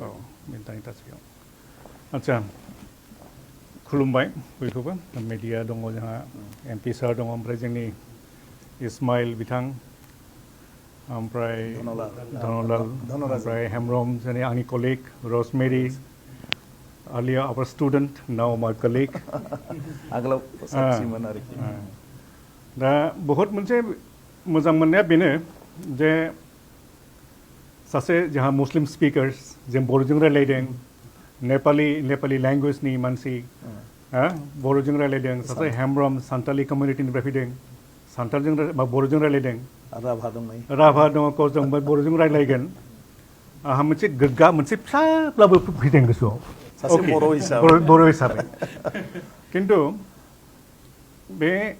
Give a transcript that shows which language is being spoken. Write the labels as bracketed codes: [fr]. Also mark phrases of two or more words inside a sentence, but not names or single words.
[brx] दानि थासारियाव आदसा खुलुमबाय बयखौबो मिडिया दङ जोंहा MP सार दङ ओमफ्राय जोंनि इस्माइल बिथां ओमफ्राय धनलाल ओमफ्राय हेमब्रम जोंनि आंनि कलिग रसमेरि [en] earlier our student now my colleague [brx] आगोलाव साबसिनमोन आरोखि दा बहुत मोनसे मोजां मोननाया बेनो जे सासे जोंहा मुस्लिम स्पिकार्स जों बर'जों रायलायदों नेपाली लेंगुवेजनि मानसि बर'जों रायलायदों सासे हेमब्रम सान्थालि कमिउनिटिनिफ्राय फैदों सान्थालजों बर'जों रायलायदों राभा दङ जों बर'जों रायलायगोन आंहा मोनसे गोग्गा मोनसे फिसाब्लाबो फैदों गोसोआव बर' हिसाबै खिन्थु बे